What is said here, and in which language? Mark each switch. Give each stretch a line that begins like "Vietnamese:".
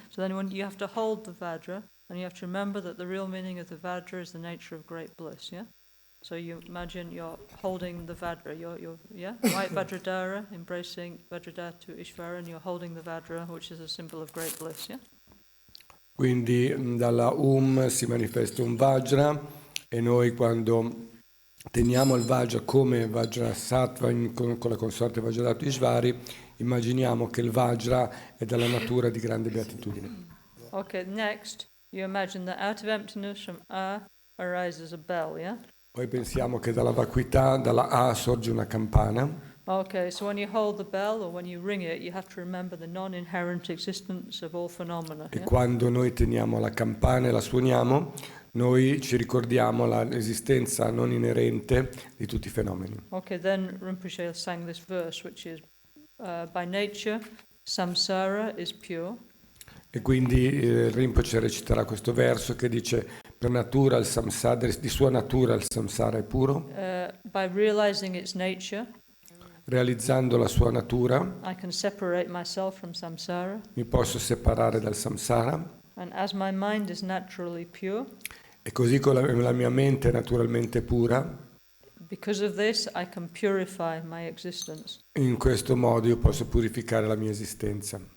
English: So then when you have to hold the Vajra, and you have to remember that the real meaning of the Vajra is the nature of great bliss, yeah? So you imagine you're holding the Vajra, you're white Vajradhara, embracing Vajradhatu Ishvara, and you're holding the Vajra, which is a symbol of great bliss, yeah?
Italian: Quindi dalla si manifesta un Vajra e noi quando teniamo il Vajra come Vajra Sattva con la consorte Vajradhatu Ishvari, immaginiamo che il Vajra è dalla natura di grande beatitudine.
English: Okay, next you imagine that out of emptiness from arises a bell, yeah?
Italian: Poi pensiamo che dalla vacuità, dalla A sorge una campana.
English: Okay, so when you hold the bell or when you ring it, you have to remember the non-inherent existence of all phenomena.
Italian: E quando noi teniamo la campana e la suoniamo, noi ci ricordiamo l'esistenza non inerente di tutti i fenomeni.
English: Okay, then Rinpoche sang this verse, which is, by nature, samsara is pure.
Italian: E quindi Rinpoche reciterà questo verso che dice, per natura il samsara, di sua natura il samsara è puro.
English: By realizing its nature,
Italian: realizzando la sua natura,
English: I can separate myself from samsara.
Italian: Mi posso separare dal samsara.
English: And as my mind is naturally pure,
Italian: e così con la mia mente è naturalmente pura,
English: because of this I can purify my existence.
Italian: In questo modo io posso purificare la mia esistenza.